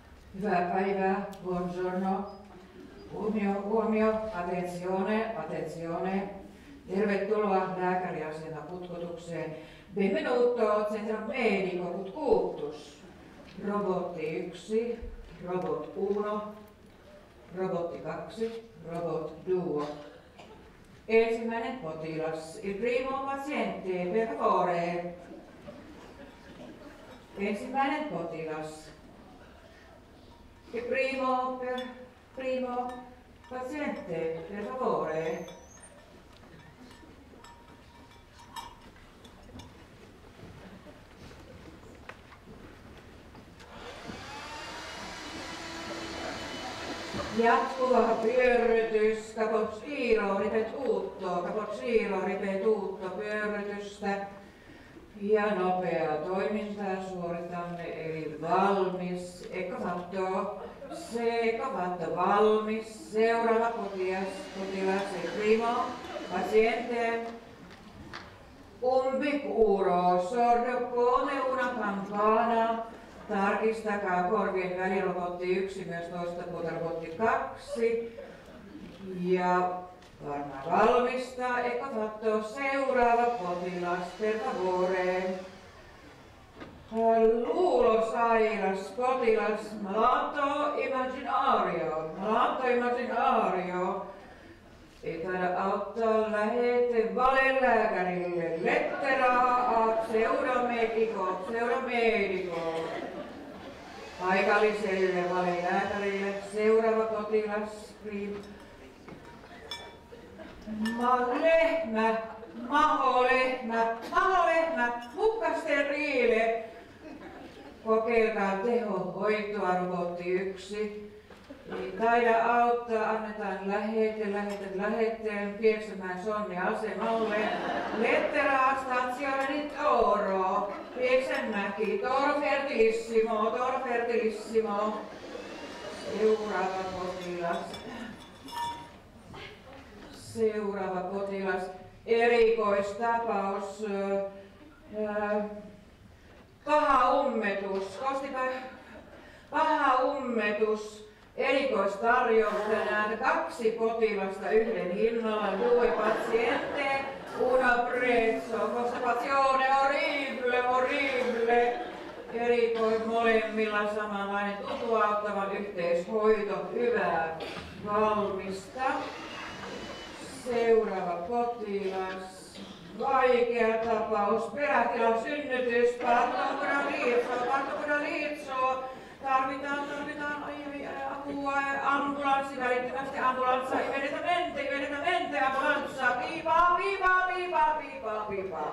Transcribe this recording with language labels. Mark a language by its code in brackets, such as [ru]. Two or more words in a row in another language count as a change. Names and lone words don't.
[fi] Hyvää päivää, buongiorno, huomio, [it] attenzione, attenzione. [fi] Tervetuloa lääkäriasemaputkutukseen. [it] Benvenuto centro medico putkutus. [fi] Robotti 1, robot 1, robotti 2, robot 2. Ensimmäinen potilas, [it] il primo paziente, per favore. [fi] Ensimmäinen potilas. [it] Il primo paziente, per favore. [fi] Jatkuva pyörrytys, cappuccino, ripetuutto, pyörrytystä ja nopeaa toimintaa suoritamme, eli valmis, [it] ecco fatto, [fi] valmis, seuraava potilas, [it] il primo paziente, umbicuro, sordo come una campana. [fi] Tarkistakaa korvien väli, robotti 1, myös toista puolta robotti 2. Ja varmaan valmistaa, [it] ecco fatto, [fi] seuraava potilas, [it] per favore. [fi] Luulosairas potilas, [it] malato immaginario. [fi] Ei taida auttaa, lähete valelääkärille, [it] letteraa, pseudomedico. [fi] Paikalliselle valelääkärille, seuraava potilas, maholehmä, mukkasteriile. Kokeilkaa tehohoitoa, robotti 1. Ei taida auttaa, annetaan lähetteen Pieksämäen Sonni-asemalle. [it] Lettera stazione di Toro, Pieksämäki, Toro fertilissimo. [fi] Seuraava potilas, erikoistapaus, paha ummetus, erikoistarjous tänään, 2 potilasta yhden hinnalla, [it] 2 paziente, una prezzo, constipazione horrible, [fi] molemmilla samanlainen tuttu auttava yhteishoito, hyvää, valmista. Seuraava potilas, vaikea tapaus, perätilan synnytys, partokudaliitso, tarvitaan apua, ambulanssi, välittömästi ambulanssia, immediatamente, ambulanssia, piipaa.